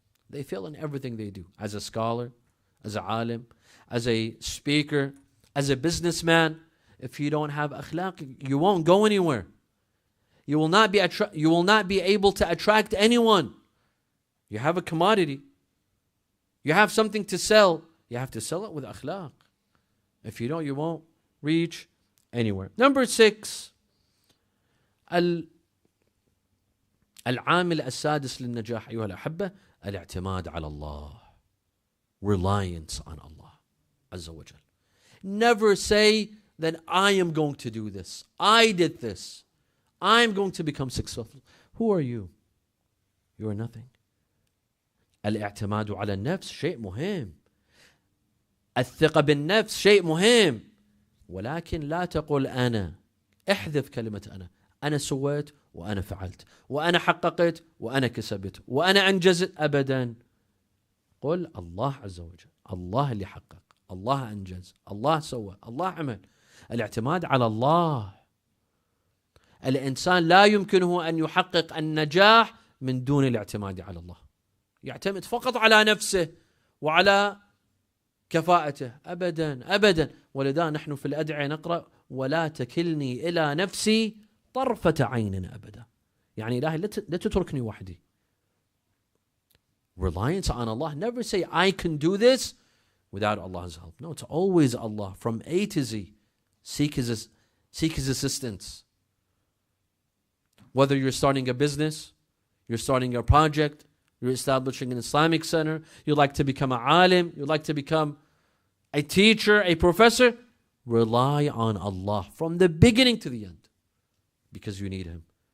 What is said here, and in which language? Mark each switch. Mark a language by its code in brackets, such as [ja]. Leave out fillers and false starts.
[en] They fail in everything they do. As a scholar, as a alim, as a speaker, as a businessman, if you don't have akhlaq, you won't go anywhere. You will not be able to attract anyone. You have a commodity. You have something to sell. You have to sell it with akhlaq. If you don't, you won't reach anywhere. Number 6, [ar] العامل السادس للنجاح أيها الأحبة الاعتماد على الله. [en] Reliance on Allah Azza wa Jal. Never say that I am going to do this. I did this. I'm going to become successful. Who are you? You are nothing. [ar] الاعتماد على النفس شيء مهم. الثقة بالنفس شيء مهم. ولكن لا تقل أنا. احذف كلمة أنا سويت وأنا فعلت وأنا حققت وأنا كسبت وأنا أنجزت. أبدا. قل الله عز وجل. الله اللي حقق، الله أنجز، الله سوى، الله عمل. الاعتماد على الله. الإنسان لا يمكنه أن يحقق النجاح من دون الاعتماد على الله. يعتمد فقط على نفسه وعلى كفاءته. أبدا أبدا. ولذا نحن في الأدعية نقرأ ولا تكلني إلى نفسي طرفة عين أبدا. يعني إلهي لا تتركني وحدي. [en] Reliance on Allah. Never say I can do this without Allah's help. No, it's always Allah from A to Z. Seek His assistance. Whether you're starting a business, you're starting a project, you're establishing an Islamic center, you'd like to become an alim, you'd like to become a teacher, a professor, rely on Allah from the beginning to the end because you need Him.